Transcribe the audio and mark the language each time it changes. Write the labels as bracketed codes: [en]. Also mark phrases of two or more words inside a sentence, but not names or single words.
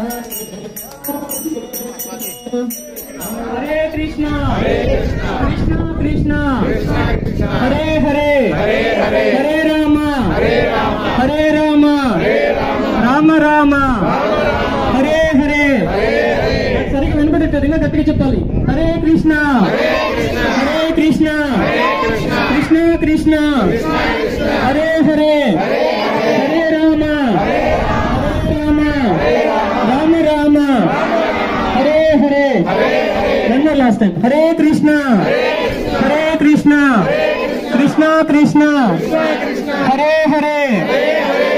[te] Hare Krishna Krishna Krishna Hare Hare Hare Rama Rama Rama Hare Hare సరిగ్గా వినపడట్లేదు ఇంకా గట్టిగా చెప్పాలి హరే కృష్ణ కృష్ణ కృష్ణ హరే హరే హరే రామ రామ హరే హరే రెండో [en] last time [te] హరే కృష్ణ కృష్ణ కృష్ణ హరే హరే